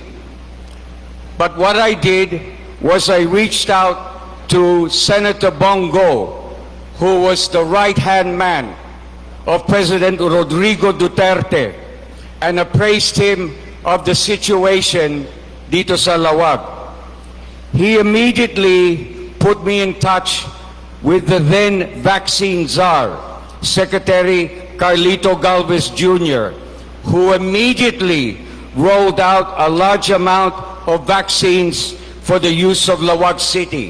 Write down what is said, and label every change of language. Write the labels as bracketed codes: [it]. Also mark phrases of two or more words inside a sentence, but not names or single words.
[en] But what I did was I reached out to Senator Bongo, who was the right-hand man of President Rodrigo Duterte, and appraised him of the situation [tl] dito sa Lawag. [en] He immediately put me in touch with the then vaccine czar, Secretary Carlito Galvez Jr., who immediately rolled out a large amount of vaccines for the use of Lawag City.